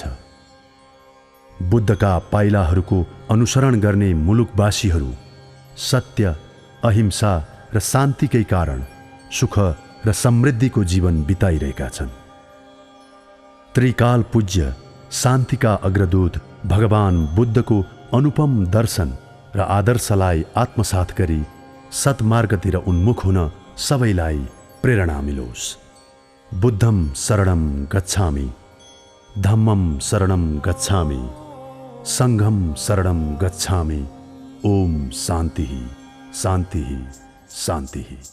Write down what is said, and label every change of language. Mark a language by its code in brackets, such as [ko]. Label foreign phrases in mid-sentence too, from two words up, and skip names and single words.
[ne] बुद्धका पाइलाहरूको अनुसरण गर्ने मुलुकवासीहरू सत्य, अहिंसा र शान्तिकै कारण सुख र समृद्धिको जीवन बिताइरहेका छन्। त्रिकाल पूज्य शान्तिका अग्रदूत भगवान बुद्धको अनुपम दर्शन र आदर्शलाई आत्मसात गरी सत्मार्गतिर उन्मुख हुन सबैलाई प्रेरणा मिलोस्। [sa] बुद्धं शरणं गच्छामि, धम्मं शरणं गच्छामि, संघं शरणं गच्छामि। ओम शान्तिः शान्तिः शान्तिः।